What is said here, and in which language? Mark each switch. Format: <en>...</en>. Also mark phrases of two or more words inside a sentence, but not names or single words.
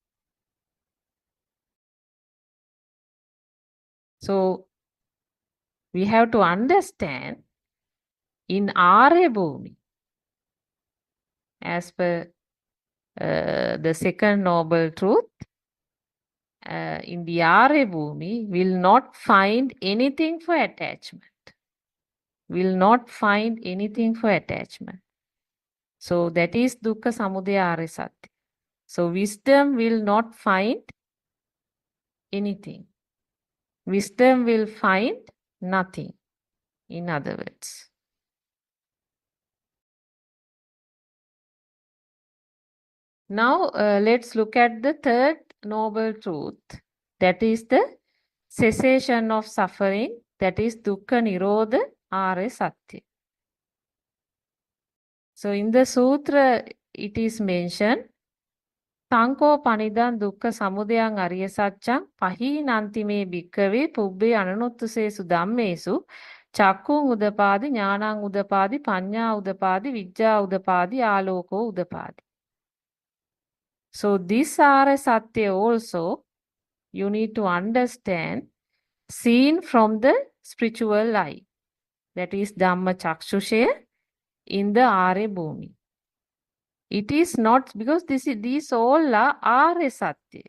<en>So we have to understand in</en> <sa>Arya bhumi,</sa> <en>as per the second noble truth, in the</en> <sa>Arya bhumi</sa> <en>will not find anything for attachment. Will not find anything for attachment. So that is</en> <sa>dukkha samudaya arya satya.</sa> <en>So wisdom will not find anything. Wisdom will find nothing, in other words. Now let's look at the third noble truth. That is the cessation of suffering. That is</en> <sa>dukkha nirodha arya satya.</sa> <en>So in the sutra it is mentioned,</en> <pi>Tanko panidan dukkha samudayang ariya saccang pahinanti me bhikkave pubbe ananuttusesu dhammesu chakkung udapadi jnanang udapadi panya udapadi vijja udapadi aloko udapadi.</pi> <en>So this</en> <sa>arya satya</sa> <en>also you need to understand seen from the spiritual eye. That is</en> <sa>Dhamma Chakshushe</sa> <en>in the</en> <sa>Arya Bhumi.</sa> <en>It is not, because these all are</en> <sa>Arya Satya.</sa>